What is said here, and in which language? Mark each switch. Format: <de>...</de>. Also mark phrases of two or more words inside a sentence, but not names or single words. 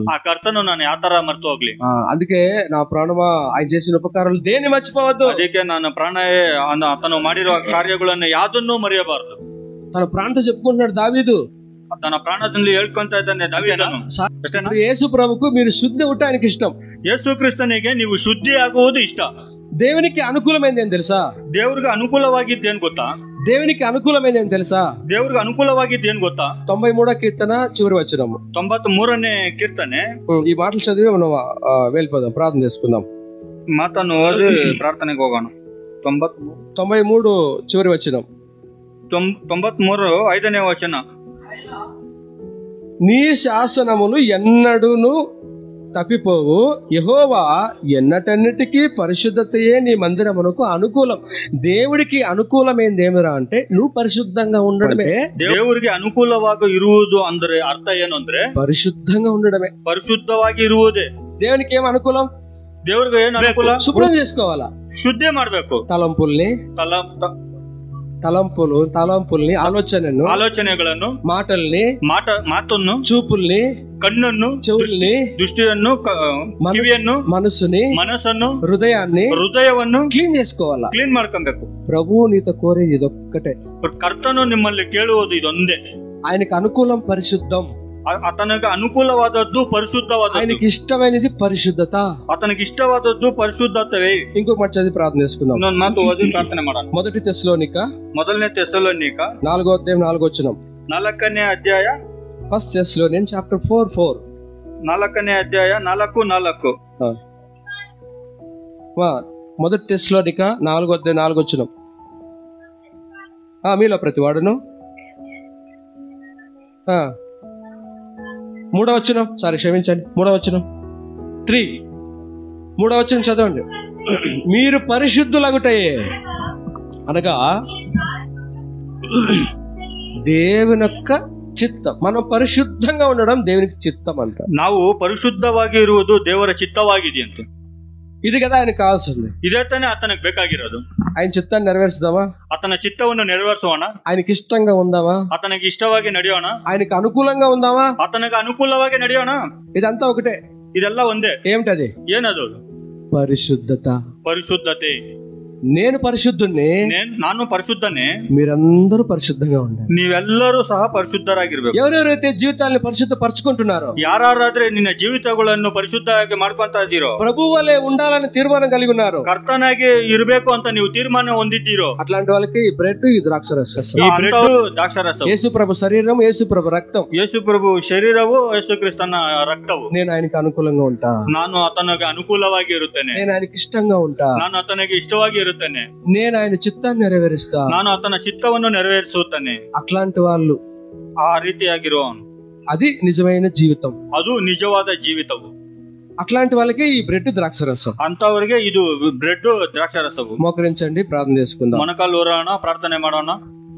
<kn>ಆ ಕರ್ತನು ನಾನು ಯಾವ ತರ ಮರ್ತು ಹೋಗ್ಲಿ?</kn> <te>అందుకే నా ప్రాణమా ఆయన చేసిన ఉపకారాలు దేన్ని మర్చిపోవద్దు.</te> <kn>ಅದಕ್ಕೆ ನಾನು ಪ್ರಾಣವೇ ಆತನು ಮಾಡಿರುವ ಕಾರ್ಯಗಳನ್ನು ಯಾವ್ದನ್ನೂ ಮರೆಯಬಾರದು.</kn> <te>తన ప్రాణంతో చెప్పుకుంటున్నాడు దావీదు,</te> <kn>తన ప్రాణದಲ್ಲಿ ಹೇಳ್ಕೊಂತ ಇದ್ದಾನೆ దావీದನು.</kn> <te>యేసు ప్రభుకు మీరు శుద్ధి ఉండటానికి ఇష్టం,</te> <kn>ಯೇಸು ಕ್ರಿಸ್ತನಿಗೆ ನೀವು ಶುದ್ಧಿ ಆಗುವುದು ಇಷ್ಟ.</kn> <te>దేవునికి అనుకూలమైంది ఏం తెలుసా?</te> <kn>ದೇವ್ರಿಗೆ ಅನುಕೂಲವಾಗಿದ್ದೇನ್ ಗೊತ್ತಾ?</kn> <te>దేవునికి అనుకూలమైంది ఏం తెలుసా?</te> <kn>ದೇವ್ರಿಗೆ ಅನುಕೂಲವಾಗಿದ್ದೇನ್ ಗೊತ್ತಾ?</kn> <te>93వ కీర్తన చివరి వచనము,</te> <kn>93ನೇ ಕೀರ್ತನೆ.</kn> <te>ఈ మాటలు చదివి మనం వెళ్ళిపోదాం, ప్రార్థన చేసుకుందాం.</te> <kn>ಮಾತನ್ನು ಓದಿ ಪ್ರಾರ್ಥನೆಗೆ ಹೋಗೋಣ.</kn> <te>93 చివరి వచనం,</te> <kn>93 5ನೇ ವಚನ.</kn> <te>నీ శాసనములు ఎన్నడూను తప్పిపోవు, యెహోవా ఎన్నటన్నిటికీ పరిశుద్ధతయే నీ మందిరమునకు అనుకూలం. దేవుడికి అనుకూలమైంది ఏమిరా అంటే నువ్వు పరిశుద్ధంగా ఉండడమే.</te> <kn>ದೇವರಿಗೆ ಅನುಕೂಲವಾಗಿ ಇರುವುದು ಅಂದ್ರೆ ಅರ್ಥ ಏನು ಅಂದ್ರೆ</kn> <te>పరిశుద్ధంగా ఉండడమే,</te> <kn>ಪರಿಶುದ್ಧವಾಗಿ ಇರುವುದೇ.</kn> <te>దేవునికి ఏం అనుకూలం?</te> <kn>ದೇವ್ರಿಗೆ ಏನು ಅನುಕೂಲ?</kn> <te>శుభ్రం చేసుకోవాలా,</te> <kn>ಶುದ್ಧಿ ಮಾಡ್ಬೇಕು.</kn> <te>తలంపుల్ని</te> <kn>ಆಲೋಚನೆಗಳನ್ನು,</kn> <te>మాటల్ని,</te> <kn>ಮಾತನ್ನು,</kn> <te>చూపుల్ని,</te> <kn>ಕಣ್ಣನ್ನು,</kn> <te>చెవుల్ని,</te> <kn>దృష్టిಯನ್ನು, ಕಿವಿಯನ್ನು, ಮನಸ್ಸನ್ನು, ಹೃದಯವನ್ನು</kn> <te>క్లీన్ చేసుకోవాలా,</te> <kn>ಕ್ಲೀನ್ ಮಾಡ್ಕೊಬೇಕು.</kn> <te>ప్రభు నీతో కోరేది ఇదొక్కటే.</te> <kn>ಕರ್ತನು ನಿಮ್ಮಲ್ಲಿ ಕೇಳುವುದು ಇದೊಂದೇ.</kn> <te>ఆయనకు అనుకూలం పరిశుద్ధం,</te> <kn>ಆತನಿಗೆ ಅನುಕೂಲವಾದದ್ದು ಪರಿಶುದ್ಧವಾದದ್ದು,</kn> <te>ఆయనకి ఇష్టమైనది పరిశుద్ధత,</te> <kn>ಆತನಿಗೆ ಇಷ್ಟವಾದದ್ದು ಪರಿಶುದ್ಧತೆ.</kn> <te>ఇంకొక మాట చదివి ప్రార్థన చేసుకుందాం.</te> <kn>ಇನ್ನೊಂದು ಮಾತು ಓದಿ ಪ್ರಾರ್ಥನೆ ಮಾಡೋಣ.</kn> <te>మొదటి తెస్సలోనిక</te> <kn>1ನೇ తెస్సలోనిక</kn> <te>4వ అధ్యాయం 4వ వచనం.</te> <kn>4ನೇ ಅಧ್ಯಾಯ,</kn> <en>First Thessalonian chapter 4:4.</en> <kn>4ನೇ అధ్యాయ 4:4.</kn> <te>మొదటి తెస్సలోనిక 4వ అధ్యాయం 4వ వచనం. మీలో ప్రతి వాడును 3వ వచనం, క్షమించండి, 3వ వచనం 3, 3వ వచనం చదవండి. మీరు పరిశుద్ధులగుటయే అనగా దేవుని యొక్క చిత్తం. మనం పరిశుద్ధంగా ఉండడం దేవునికి చిత్తం అంట.</te> <kn>ನಾವು ಪರಿಶುದ್ಧವಾಗಿ ಇರುವುದು ದೇವರ ಚಿತ್ತವಾಗಿದೆ ಅಂತ.</kn> <te>ఇది కదా ఆయనకు కావాల్సింది,</te> <kn>ಇದೇ ತಾನೇ ಆತನಿಗೆ ಬೇಕಾಗಿರೋದು.</kn> <te>ఆయన చిత్తాన్ని నెరవేర్చుదామా?</te> <kn>ಆತನ ಚಿತ್ತವನ್ನು ನೆರವೇರಿಸೋಣ.</kn> <te>ఆయనకి ఇష్టంగా ఉందామా?</te> <kn>ಆತನಿಗೆ ಇಷ್ಟವಾಗಿ ನಡೆಯೋಣ.</kn> <te>ఆయనకు అనుకూలంగా ఉందామా?</te> <kn>ಆತನಿಗೆ ಅನುಕೂಲವಾಗಿ ನಡೆಯೋಣ.</kn> <te>ఇదంతా ఒకటే.</te> <kn>ಇದೆಲ್ಲ ಒಂದೇ.</kn> <te>ఏమిటది?</te> <kn>ಏನದು? ಪರಿಶುದ್ಧತೆ.</kn> <te>నేను పరిశుద్ధుణ్ణి,</te> <kn>ನಾನು ಪರಿಶುದ್ಧನೇ,</kn> <te>మీరందరూ పరిశుద్ధంగా ఉండాలి.</te> <kn>ನೀವೆಲ್ಲರೂ ಸಹ ಪರಿಶುದ್ಧರಾಗಿರ್ಬೇಕು.</kn> <te>ఎవరెవరైతే జీవితాన్ని పరిశుద్ధపరచుకుంటున్నారో,</te> <kn>ಯಾರಾದ್ರೆ ನಿನ್ನ ಜೀವಿತಗಳನ್ನು ಪರಿಶುದ್ಧವಾಗಿ ಮಾಡ್ಕೊಂತ ಇದ್ದೀರೋ,</kn> <te>ప్రభు వలె ఉండాలని తీర్మానం కలిగి ఉన్నారు,</te> <kn>ಕರ್ತನಾಗಿ ಇರಬೇಕು ಅಂತ ನೀವು ತೀರ್ಮಾನ ಹೊಂದಿದ್ದೀರೋ,</kn> <te>అట్లాంటి వాళ్ళకి ఈ బ్రెడ్, ఈ ద్రాక్షరసం.</te> <kn>ಈ ಬ್ರೆಡ್ ದ್ರಾಕ್ಷಾರಸ,</kn> <te>యేసు ప్రభు శరీరం, యేసు ప్రభు రక్తం,</te> <kn>ಯೇಸು ಪ್ರಭು ಶರೀರವು, ಯೇಸು ಕ್ರಿಸ್ತನ ರಕ್ತವು.</kn> <te>నేను ఆయనకి అనుకూలంగా ఉంటా,</te> <kn>ನಾನು ಆತನಿಗೆ ಅನುಕೂಲವಾಗಿ ಇರುತ್ತೇನೆ,</kn> <te>నేను ఆయనకి ఇష్టంగా ఉంటా,</te> <kn>ನಾನು ಆತನಿಗೆ ಇಷ್ಟವಾಗಿ ಇರುತ್ತೇನೆ,</kn> <te>నేను ఆయన చిత్తాన్ని నెరవేరుస్తా,</te> <kn>ನಾನು ಆತನ ಚಿತ್ತವನ್ನು ನೆರವೇರಿಸುತ್ತೇನೆ.</kn> <te>అట్లాంటి వాళ్ళు,</te> <kn>ಆ ರೀತಿಯಾಗಿರುವವನು,</kn> <te>అది నిజమైన జీవితం.</te> <kn>ಅದು ನಿಜವಾದ ಜೀವಿತವು.</kn> <te>అట్లాంటి వాళ్ళకి ఈ బ్రెడ్ ద్రాక్షరసం.</te> <kn>ಅಂತವರಿಗೆ ಇದು ಬ್ರೆಡ್ ದ್ರಾಕ್ಷಾರಸವು.</kn> <te>మోకరించండి, ప్రార్థన చేసుకుందాం.</te> <kn>ಮೊಣಕಾಲು ಊರೋಣ, ಪ್ರಾರ್ಥನೆ ಮಾಡೋಣ.</kn>